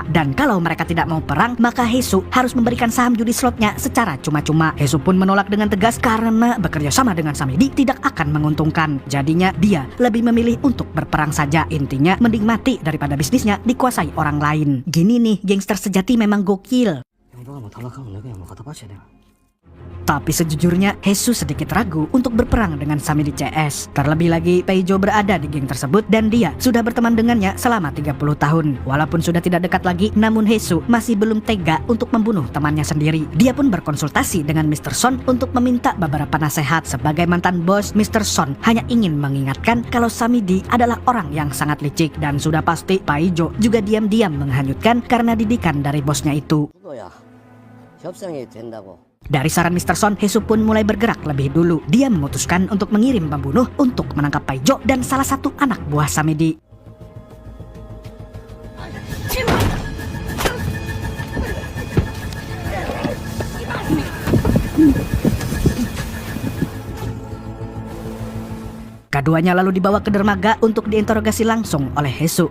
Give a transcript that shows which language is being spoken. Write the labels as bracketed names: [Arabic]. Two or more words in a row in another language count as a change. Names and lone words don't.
[Indonesian] Dan kalau mereka tidak mau perang, maka Hesu harus memberikan saham judi slotnya secara cuma-cuma. Hesu pun menolak dengan tegas karena bekerja sama dengan Samidi tidak akan menguntungkan. Jadinya dia lebih memilih untuk berperang saja. Intinya mending mati daripada bisnisnya dikuasai orang lain. Gini nih, gangster sejati memang gokil. [Korean] 형도가 뭐 탈락하면 내가 뭐 갖다 바쳐야 돼. [Indonesian] Tapi sejujurnya Hesu sedikit ragu untuk berperang dengan Samidi CS. Terlebih lagi Paijo berada di geng tersebut dan dia sudah berteman dengannya selama 30 tahun. Walaupun sudah tidak dekat lagi, namun Hesu masih belum tega untuk membunuh temannya sendiri. Dia pun berkonsultasi dengan Mr. Son untuk meminta beberapa nasihat. Sebagai mantan bos, Mr. Son hanya ingin mengingatkan kalau Samidi adalah orang yang sangat licik. Dan sudah pasti Paijo juga diam-diam menghanyutkan karena didikan dari bosnya itu. [Korean] 너야 협상이 된다고. [Indonesian] Dari saran Mr. Son, Hesu pun mulai bergerak lebih dulu. Dia memutuskan untuk mengirim pembunuh untuk menangkap Paijo dan salah satu anak buah Samidi. Keduanya lalu dibawa ke dermaga untuk diinterogasi langsung oleh Hesu.